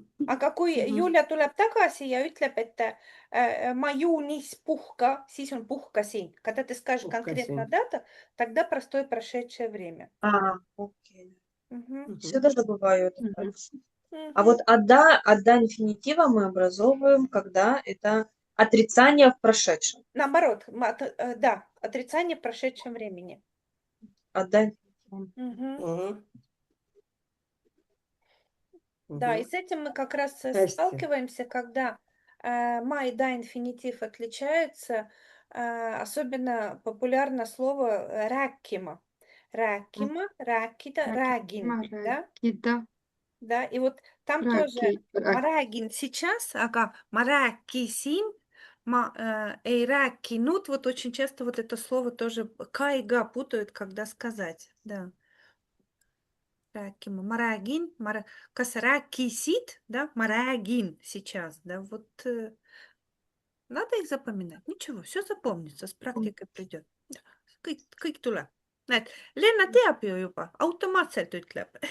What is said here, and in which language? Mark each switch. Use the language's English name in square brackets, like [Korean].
[Estonian] Aga kui Julia tuleb tagasi ja ütleb, et ma juunis puhka, siis on puhkasin. [Russian] Когда ты скажешь конкретно дата, тогда простое прошедшее время. Окей. Всегда забываю это. А вот отда инфинитива мы образовываем, когда это отрицание в прошедшем. Наоборот, да, отрицание в прошедшем времени. Отда инфинитива. Да, и с этим мы как раз сталкиваемся, когда ма и да инфинитив отличаются. Особенно популярно слово rääkima. [Estonian] Rääkima, rääkida, räägin. [Russian] Да? Да, и вот там тоже [Estonian] ma räägin [Russian] сейчас, [Estonian] aga ma rääkisin, ma ei rääkinud. [Russian] Вот очень часто вот это слово тоже ka и ga путают, когда сказать. [Estonian] Да. Rääkima. Ma räägin, kas sa rääkisid, да? Ma räägin [Russian] сейчас, да? Вот надо их запоминать. Ничего, все запомнится, с практикой придет. [Estonian] Kõik tuleb. Näed, Lenna teab ju juba, automaatselt ütleb.